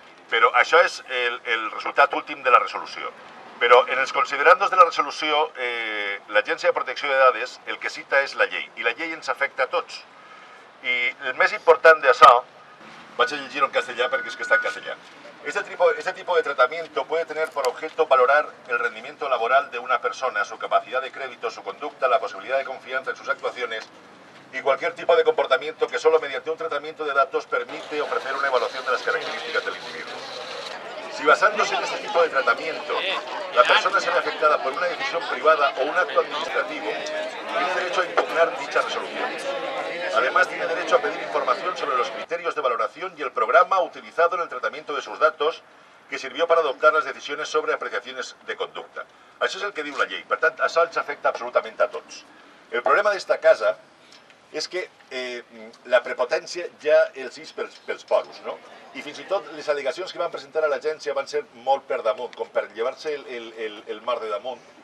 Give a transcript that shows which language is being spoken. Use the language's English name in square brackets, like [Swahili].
[Catalan] Però això és el resultat últim de la resolució. Però en els considerandos de la resolució, l'Agència de Protecció de Dades el que cita és la llei, i la llei ens afecta a tots. I el més important d'això, vaig a llegir en castellà perquè és que está en castellà. [Spanish] Este tipo de tratamiento puede tener por objeto valorar el rendimiento laboral de una persona, su capacidad de crédito, su conducta, la posibilidad de confianza en sus actuaciones y cualquier tipo de comportamiento que solo mediante un tratamiento de datos permite ofrecer una evaluación de las características del individuo. Si basándose en este tipo de tratamiento la persona se ve afectada por una decisión privada o un acto administrativo, tiene derecho a impugnar dicha resolución. Además, tiene derecho a pedir información sobre los criterios de valoración y el programa utilizado en el tratamiento de sus datos que sirvió para adoptar las decisiones sobre apreciaciones de conducta. [Catalan] Això és el que diu la llei. Per tant, això ens afecta absolutament a tots. El problema d'esta casa és que la prepotència ja els és pels poros, no? I fins i tot les al·legacions que van presentar a l'agència van ser molt per damunt, com per llevar-se el mar de damunt,